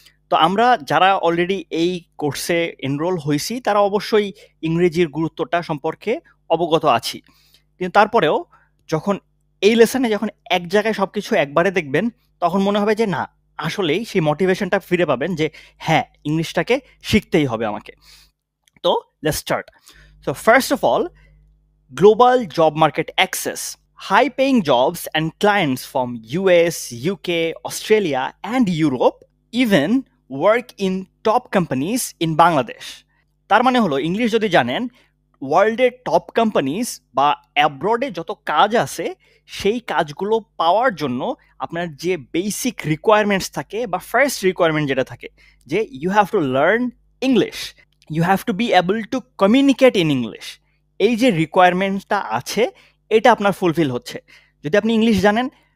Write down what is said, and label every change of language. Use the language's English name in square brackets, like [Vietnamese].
[Bangla] তো আমরা যারা অলরেডি এই কোর্সে এনরোল হয়েছি তারা অবশ্যই ইংরেজির গুরুত্বটা সম্পর্কে অবগত আছি, কিন্তু তারপরেও যখন এই লেসনে যখন এক জায়গায় সবকিছু একবারে দেখবেন, তখন মনে হবে যে না, আসলেই সেই মোটিভেশনটা ফিরে পাবেন যে হ্যাঁ, ইংলিশটাকে শিখতেই হবে আমাকে। তো [English] Let's start. So first of all, global job market access. High paying jobs and clients from US, UK, Australia, and Europe even work in top companies in Bangladesh. [Bangla] তার মানে হলো, ইংলিশ যদি জানেন, ওয়ার্ল্ডের টপ কোম্পানিজ বা অ্যাব্রডে যত কাজ আছে সেই কাজগুলো পাওয়ার জন্য আপনার যে বেসিক রিকোয়ারমেন্টস থাকে বা ফার্স্ট রিকোয়ারমেন্ট যেটা থাকে, যে [English] you have to learn English, you have to be able to communicate in English, [Bangla] এই যে রিকোয়ারমেন্টটা আছে এটা আপনার ফুলফিল হচ্ছে যদি আপনি ইংলিশ জানেন।